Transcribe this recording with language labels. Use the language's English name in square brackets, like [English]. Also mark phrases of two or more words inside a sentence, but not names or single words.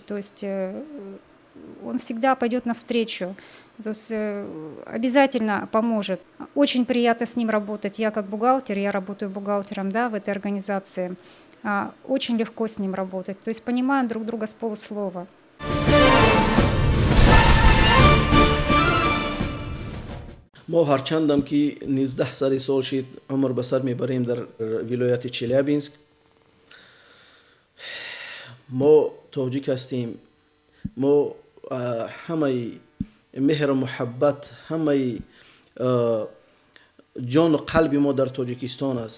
[Russian] То есть он всегда пойдет навстречу, то есть обязательно поможет. Очень приятно с ним работать. Я как бухгалтер, я работаю бухгалтером, да, в этой организации. Очень легко с ним работать. То есть понимаем друг друга с полуслова. [Tajik] Мо ҳарчандам ки 19 сол шуд умр ба сар мебарем дар вилояти Челябинск мо тоҷик ҳастем. Мо ҳама меҳру муҳаббат, ҳама ҷону қалби мо дар Тоҷикистон аст.